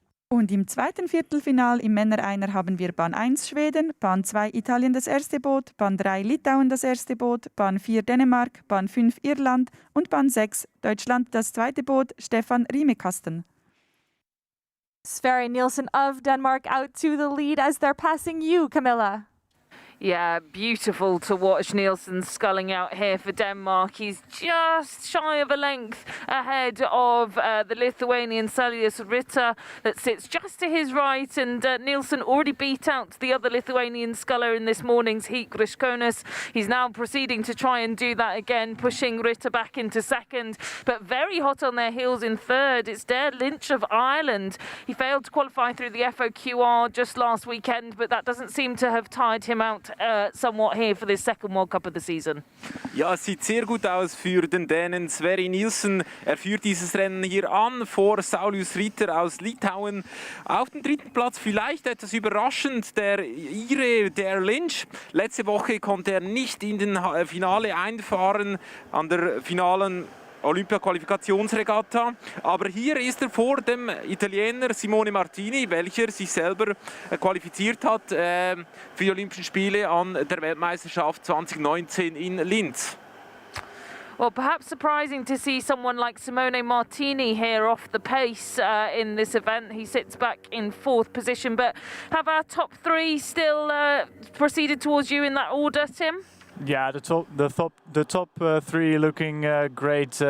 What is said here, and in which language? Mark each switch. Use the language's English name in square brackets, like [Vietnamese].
[German] Und im zweiten Viertelfinal im Männer-Einer haben wir Bahn 1 Schweden, Bahn 2 Italien das erste Boot, Bahn 3 Litauen das erste Boot, Bahn 4 Dänemark, Bahn 5 Irland und Bahn 6 Deutschland das zweite Boot, Stefan Riemekasten. [English] Sverre Nielsen of Denmark out to the lead as they're passing you, Camilla. Yeah, beautiful to watch Nielsen sculling out here for Denmark. He's just shy of a length ahead of the Lithuanian Saulius Ritter that sits just to his right, and Nielsen already beat out the other Lithuanian sculler in this morning's heat, Griškonis. He's now proceeding to try and do that again, pushing Ritter back into second, but very hot on their heels in third. It's Der Lynch of Ireland. He failed to qualify through the FOQR just last weekend, but that doesn't seem to have tired him out somewhat here for this second World Cup of the season. [German] Ja, es sieht sehr gut aus für den Dänen Sverri Nielsen. Er führt dieses Rennen hier an vor Saulius Ritter aus Litauen. Auf dem dritten Platz vielleicht etwas überraschend der Ire Der Lynch. Letzte Woche konnte er nicht in den Finale einfahren an der finalen Olympia-Qualifikationsregatta. Aber hier ist er vor dem Italiener Simone Martini, welcher sich selber qualifiziert hat für die Olympischen Spiele an der Weltmeisterschaft 2019 in Linz. [English] Well, perhaps surprising to see someone like Simone Martini here off the pace in this event. He sits back in fourth position, but have our top three still proceeded towards you in that order, Tim? Yeah, the top three looking great.